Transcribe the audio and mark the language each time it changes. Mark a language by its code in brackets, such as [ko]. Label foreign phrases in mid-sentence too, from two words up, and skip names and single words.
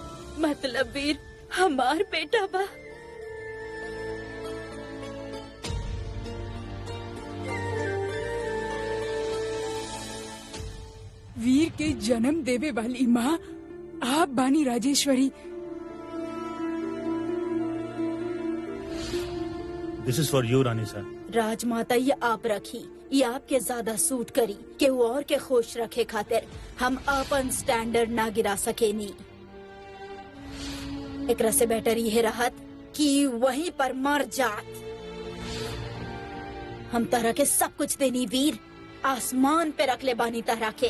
[bho] मतलब वीर हमार बेटा बा। वीर के जन्म देवे वाली माँ आप बानी राजेश्वरी। [en] this is for you रानी सा। [bho] राजमाता ये आप रखी, ये आपके ज्यादा सूट करी के वो और के खुश रखे खातिर हम अपन स्टैंडर्ड ना गिरा सके नी। एकरा से बेटर ये रहत कि वहीं पर मर जात। हम तरह के सब कुछ देनी वीर, आसमान पे रख ले बानी तरह के।